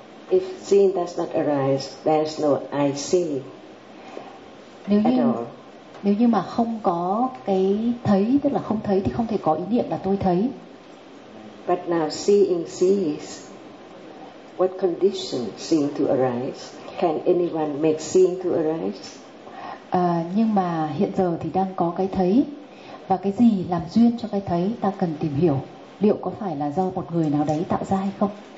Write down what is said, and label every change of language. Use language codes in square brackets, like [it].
[en] If seeing does not arise, there's no I see. [vi] Nếu như mà không có cái thấy, tức là không thấy, thì không thể có ý niệm là tôi thấy. [en] But now seeing sees, what condition seeing to arise? Can anyone make seeing to arise? [vi] Nhưng mà hiện giờ thì đang có cái thấy, và cái gì làm duyên cho cái thấy ta cần tìm hiểu, liệu có phải là do một người nào đấy tạo ra hay không?